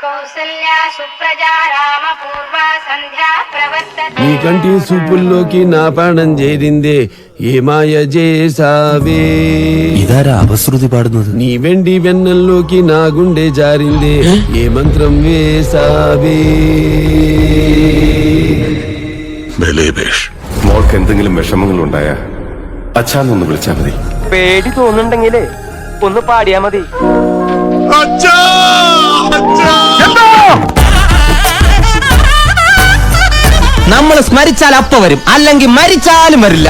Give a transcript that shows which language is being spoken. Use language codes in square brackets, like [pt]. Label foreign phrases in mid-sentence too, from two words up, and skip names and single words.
[te] నీ కంటి సూపుల్లోకి నా ప్రాణం చేరిందే ఏ మాయ చేసావే. ఇదారా అపశృతి పాడుന്നത്? నీ వెండి వెన్నెల్లోకి నా గుండె జారిందే ఏ మంత్రం వేసావേ. [ml] മോൾക്ക് എന്തെങ്കിലും വിഷമങ്ങൾ ഉണ്ടായ അച്ഛാന്നൊന്ന് വിളിച്ചാ മതി. പേടി തോന്നുന്നുണ്ടെങ്കിലേ ഒന്ന് പാടിയാ മതി. നമ്മൾ സ്മരിച്ചാൽ അപ്പ വരും, അല്ലെങ്കിൽ മരിച്ചാലും വരില്ല.